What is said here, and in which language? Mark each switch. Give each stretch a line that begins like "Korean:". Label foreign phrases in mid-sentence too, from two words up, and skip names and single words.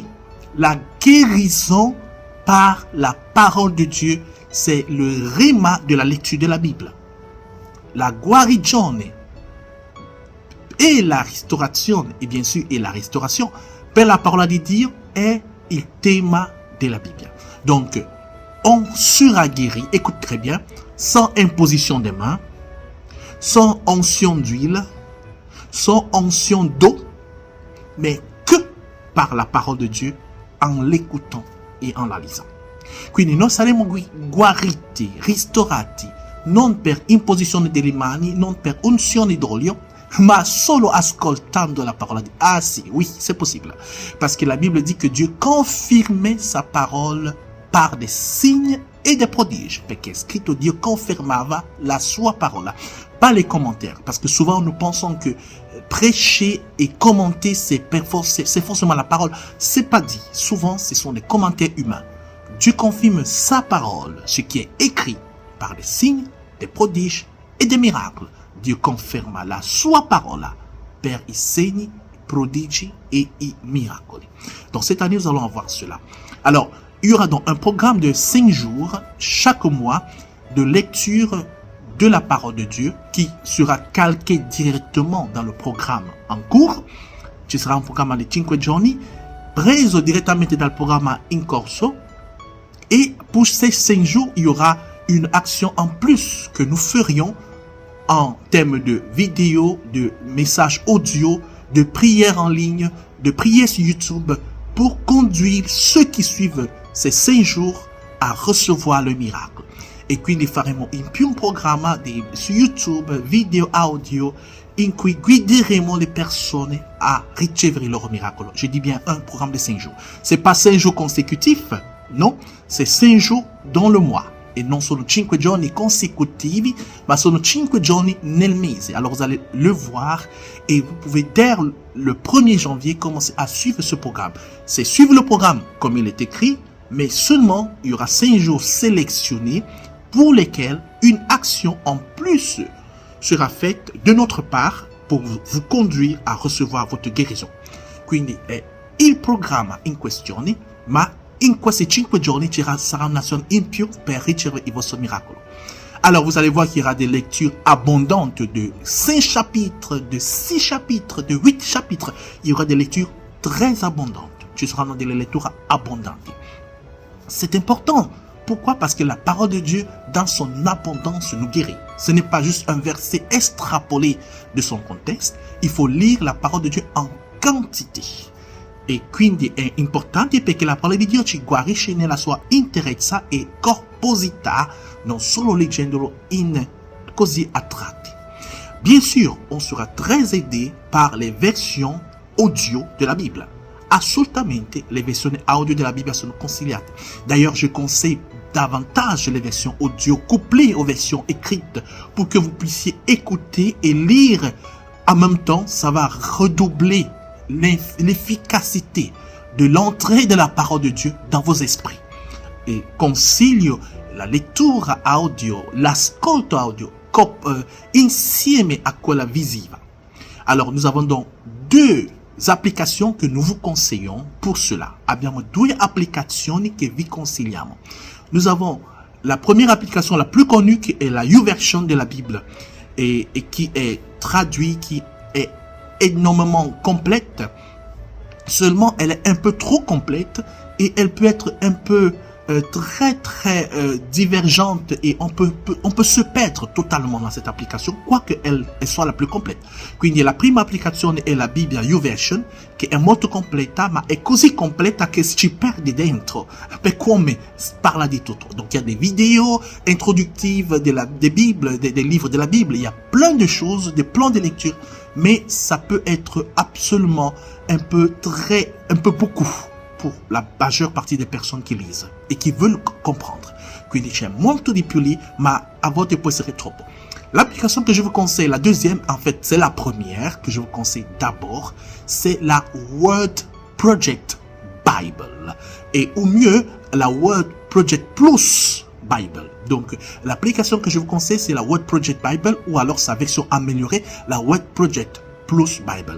French: La guérison par la parole de Dieu, c'est le rhéma de la lecture de la Bible.
Italian: La guarigione e la restaurazione,
French: et bien sûr, et la restauration
Italian: per la parola di Dio è il tema della Bibbia.
French: Donc, on sera guéri, écoute très bien, sans imposition des mains, sans onction d'huile, sans onction d'eau, mais que par la parole de Dieu, en l'écoutant e en la lisant.
Italian: Quindi noi saremo guariti, ristorati, non per imposizione delle mani, non per unzione d'olio, ma solo ascoltando la parole di Dio. Ah si,
French: oui, c'est possible. Parce que la Bible dit que Dieu confirmait sa parole par des signes e des prodiges,
Italian: perché è scritto Dio confermava la sua parola,
French: pas les commentaires, parce que souvent nous pensons que prêcher et commenter c'est forcément la parole, c'est pas dit, souvent ce sont des commentaires humains. Dieu confirme sa parole, ce qui est écrit par des signes, des prodiges et des miracles.
Italian: Dieu conferma la sua parola per i segni, prodigi et i miracoli.
French: Donc cette année, nous allons voir cela. Alors, il y aura donc un programme de 5 jours chaque mois de lecture de la parole de Dieu qui sera calqué directement dans le programme en cours.
Italian: Ci sarà un programma di 5 giorni preso direttamente dal programma in corso,
French: et pour ces 5 jours, il y aura une action en plus que nous ferions en termes de vidéos, de messages audio, de prières en ligne, de prières sur YouTube pour conduire ceux qui suivent ces 5 jours a recevoir le miracle.
Italian: E quindi faremo in più un programma su YouTube, video audio, in cui guideremo le
French: personnes à
Italian: ricevere il loro miracolo.
French: Je dis bien un programme de 5 jours. C'est pas 5 jours consécutifs, non, c'est 5 jours dans le mois.
Italian: E non sono 5 giorni consecutivi, ma sono 5 giorni nel mese.
French: Alors vous allez le voir et vous pouvez dès le 1er janvier commencer à suivre ce programme. C'est suivre le programme comme il est écrit, mais seulement il y aura 5 jours sélectionnés pour lesquels une action en plus sera faite de notre part pour vous conduire a recevoir votre guérison.
Italian: Quindi è il programma in questione, ma in questi 5 giorni ci sarà un'azione in più per ricevere il vostro miracolo.
French: Alors vous allez voir qu'il y aura des lectures abondantes de 5 chapitres, de 6 chapitres, de 8 chapitres. Il y aura des lectures très abondantes.
Italian: Ci saranno delle letture abbondanti.
French: C'est important. Pourquoi? Parce que la parole de Dieu, dans son abondance, nous guérit. Ce n'est pas juste un verset extrapolé de son contexte. Il faut lire la parole de Dieu en quantité.
Italian: E quindi è importante perché la parola di Dio ci guarisce nella sua interezza e corposità, non solo leggendolo così a tratti.
French: Bien sûr, on sera très aidé par les versions audio de la Bible.
Italian: Assolutamente, le versioni audio della Bibbia sono consigliate.
French: D'ailleurs, je conseille davantage les versions audio couplées aux versions écrites pour que vous puissiez écouter et lire en même temps. Ça va redoubler l'efficacité de l'entrée de la parole de Dieu dans vos esprits.
Italian: E consiglio la lettura audio, l'ascolto audio insieme a quella visiva.
French: Alors, nous avons donc 2 applications que nous vous conseillons pour cela.
Italian: Abbiamo 2 applicazioni che vi consigliamo.
French: Nous avons la première application la plus connue qui est la YouVersion de la Bible et qui est traduite, qui est énormément complète. Seulement, elle est un peu trop complète et elle peut être un peu très divergente et on peut se perdre totalement dans cette application, quoique elle soit la plus complète.
Italian: Quindi la prima applicazione è la Bibbia YouVersion, che è molto completa, ma è così completa che ci perdi dentro, per come parla di tutto.
French: Donc il y a des vidéos introductives des Bibles, des livres de la Bible, il y a plein de choses, des plans de lecture, mais ça peut être absolument un peu beaucoup pour la majeure partie des personnes qui lisent
Italian: e che
French: veulent comprendre.
Italian: Quindi c'è molto di più lì, ma a volte può essere troppo.
French: L'application que je vous conseille, la deuxième, en fait, c'est la première que je vous conseille d'abord, c'est la Word Project Bible. Et au mieux, la Word Project Plus Bible. Donc, l'application que je vous conseille, c'est la Word Project Bible ou alors sa version améliorée, la Word Project Plus Bible.